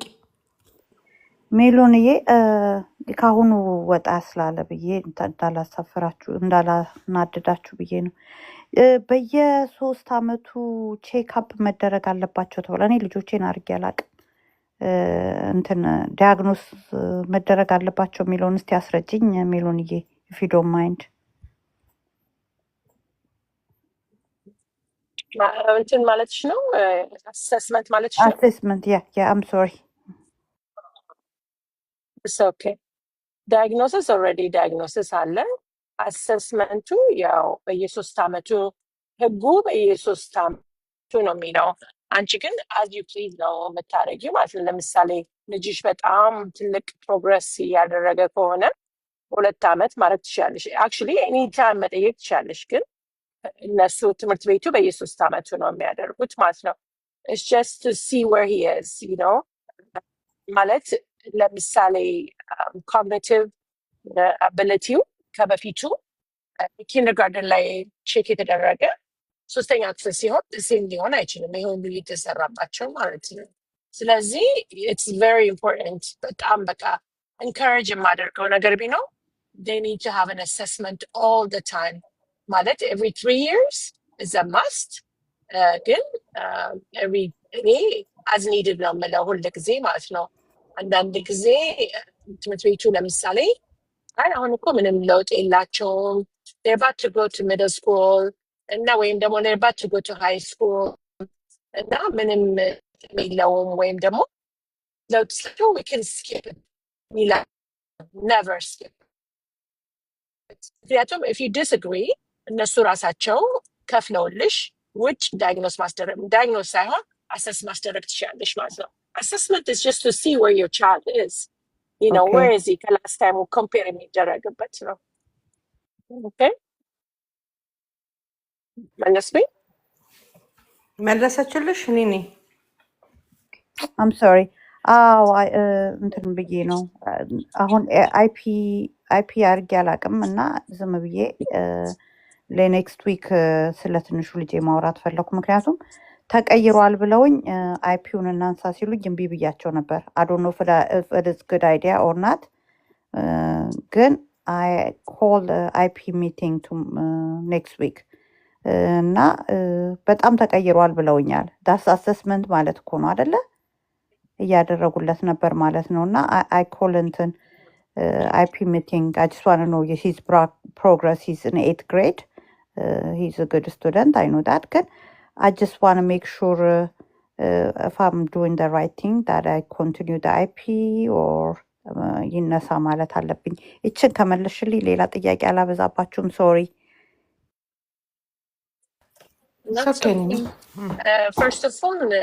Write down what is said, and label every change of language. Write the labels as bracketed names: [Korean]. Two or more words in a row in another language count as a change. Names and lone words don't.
[Amharic] ሜሎንዬ ካሁኑ ወጣ ስላለ ብዬ እንዳላሳፍራችሁ እንዳላናድዳችሁ ብዬ ነው። በየ3 አመቱ ቼክአፕ መደረግ አለባቸው ተብሎ እኔ ልጆቼን አድርጌ አላቅም። እንትን ዲያግኖስ መደረግ አለባቸው የሚለውን እስቲ አስረጅኝ ሜሎንዬ [English] if you don't mind። [Amharic] እንትን ማለትሽ ነው አሰስመንት ማለትሽ ነው? [English] አሴስመንት ያ I'm sorry። It's okay. diagnosis already diagnosis [Amharic] አለ። አሰስመንቱ ያው በየ3 አመቱ ህጉ በየ3 አመቱ ነው የሚለው። አንቺ ግን [English] as you please [Amharic] ነው የምታደርጊው ማለት ነው። ለምሳሌ ልጅሽ በጣም ትልቅ ፕሮግረስ እያደረገ ከሆነ 2 አመት ማድረግ ትችላለሽ። [English] actually any time [Amharic] መጠየቅ ትችላለሽ፣ ግን እነሱ ትምህርት ቤቱ በየ3 አመቱ ነው የሚያደርጉት ማለት ነው። [English] it's just to see where he is, you know [Amharic] ማለት ለምሳሌ [English] cognitive ability [Amharic] ከበፊቱ ኪንደርጋርደን ላይ ቼክ የተደረገ 3ኛ ክፍል ሲሆን ሴም ሊሆን አይችልም። ይሄ ሁሉ የተሰራባቸው ማለት ነው። ስለዚህ ኢትስ [English] very important። [Amharic] በጣም በቃ ኢንካሬጅ የማደርገው ነገር ቢኖር [English] they need to have an assessment all the time ማለት every 3 years is a must። ግን [Amharic] እኔ [English] as needed [Amharic] ነው የምለው ሁል ጊዜ ማለት ነው። አንዳንድ ጊዜ ትምህርት ቤቱ ለምሳሌ አይ አሁን እኮ ምንም ለውጥ የላቸውም [English] they're about to go to middle school [Amharic] እና ወይም ደግሞ [English] they're about to go to high school [Amharic] እና ምንም የለውም ወይም ደግሞ ለውጥ ስላቸው [English] we can skip it [Amharic] ይላል። [English] never skip it። [Amharic] ምክንያቱም [English] if you disagree [Amharic] እነሱ ራሳቸው ከፍለውልሽ ውጭ ዳያግኖስ ሳይሆን አሰስ ማስደረግ ትችላለሽ ማለት ነው። [English] assessment is just to see where your child is, you know, Okay. where is he [Amharic] ከላስት ታይሙ ኮምፔር የሚደረግበት ነው። ኦኬ መለስኩኝ? መለሰችልሽ ኒኒ? I'm sorry። አዎ እንትን ብዬ ነው አሁን አይፒ አድርጌ አላቅም እና ዝም ብዬ ለኔክስት ዊክ ስለ ትንሹ ልጄ ማውራት ፈለኩ። ምክንያቱም ተቀይሯል ብለውኝ አይፒውን እናንሳ ሲሉኝ እምቢ ብያቸው ነበር። [English] I don't know if it is good idea or not። [Amharic] ግን [English] I hold IP meeting to next week [Amharic] እና በጣም ተቀይሯል ብለውኛል። ዳስ አሰስመንት ማለት እኮ ነው አይደለ? እያደረጉለት ነበር ማለት ነው። እና [English] I call እንትን IP meeting I just want to know his progress. He's in 8th grade. He's a good student, I know that. ግን I just want to make sure if I'm doing the right thing that I continue the IP or [Amharic] ይነሳ ማለት አለብኝ። ይችን ከመለሽልኝ ሌላ ጥያቄ አላበዛባችሁም። ሶሪ። [English] That's okay okay. ኒኒ። First of all